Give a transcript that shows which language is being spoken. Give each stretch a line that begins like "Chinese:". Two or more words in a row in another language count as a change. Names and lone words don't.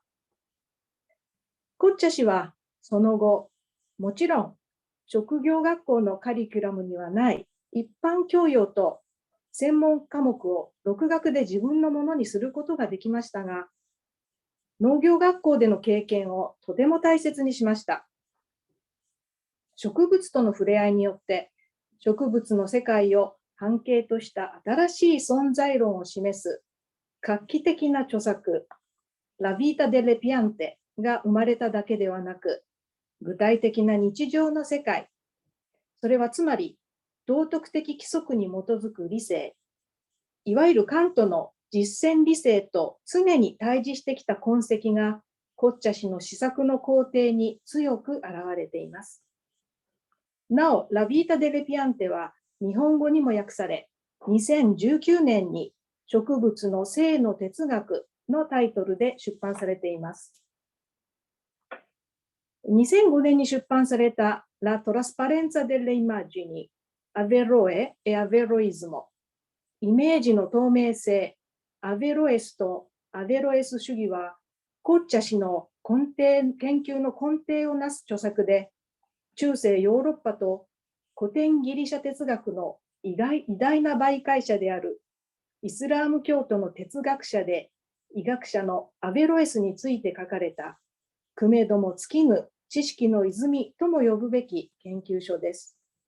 Japanese: コッチャ氏はその後、もちろん職業学校のカリキュラムにはない一般教養と専門科目を独学で自分のものにすることができましたが、農業学校での経験をとても大切にしました。植物との触れ合いによって植物の世界を半径とした新しい存在論を示す画期的な著作、La vita delle piante が生まれただけではなく、具体的な日常の世界、それはつまり道徳的規則に基づく理性、いわゆるカントの実践理性と常に対峙してきた痕跡がコッチャ氏の施策の工程に強く現れています。なお、ラビータ・デレピアンテは日本語にも訳され、2019年に植物の性の哲学のタイトルで出版されています。2005年に出版された La trasparenza delle immagini, Averroe e Averroismo イメージの透明性、アベロエスとアベロエス主義はコッチャ氏の研究の根底をなす著作で、中世ヨーロッパと古典ギリシャ哲学の偉大な媒介者であるイスラーム教徒の哲学者で医学者のアベロエスについて書かれたくめども尽きぬ知識の泉とも呼ぶべき研究書です。